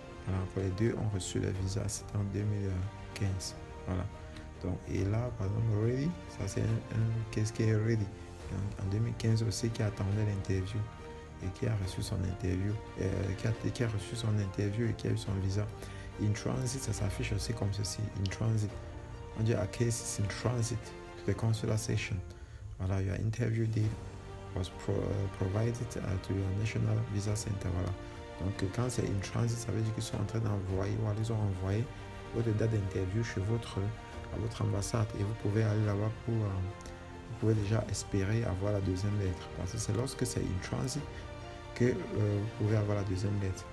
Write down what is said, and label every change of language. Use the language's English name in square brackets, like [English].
[French] Voilà, pour les deux ont reçu le visa, c'était en 2015. Voilà. Donc, et là, par exemple, ready, ça c'est qu'est-ce qui est ready. En 2015 aussi, qui attendait l'interview et qui a reçu son interview, qui a reçu son interview et qui a eu son visa. In transit, ça s'affiche aussi comme ceci. [English] In transit. [French] On dit [English] a case is in transit to the consular session. Voilà, your interview date was provided to your National Visa Center. [French] Voilà. Donc, quand c'est in transit, ça veut dire qu'ils sont en train d'envoyer, ou ils ont envoyé votre date d'interview chez votre ambassade et vous pouvez aller là-bas vous pouvez déjà espérer avoir la deuxième lettre. Parce que c'est lorsque c'est in transit que vous pouvez avoir la deuxième lettre.